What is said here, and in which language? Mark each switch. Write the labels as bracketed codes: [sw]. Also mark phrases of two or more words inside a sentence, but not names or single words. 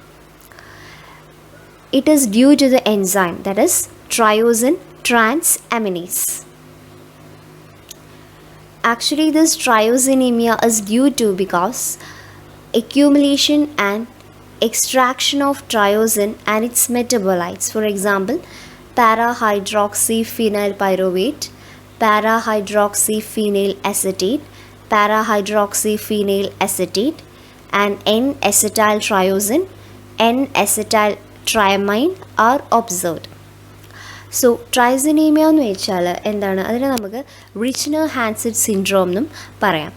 [en] It is due to the enzyme, that is tyrosine transaminase. Actually, this triosinemia is due to because accumulation and extraction of tyrosine and its metabolites. For example, para-hydroxyphenylpyruvate, para-hydroxyphenyl acetate, para-hydroxyphenyl acetate, and N-acetyltriosine, N-acetyltriamine are observed. [ml] സോ ട്രൈസിനീമിയ എന്ന് വെച്ചാൽ എന്താണ്, അതിനെ നമുക്ക് റിച്ച്നർ-ഹാൻസഡ് സിൻഡ്രോം എന്നും പറയാം.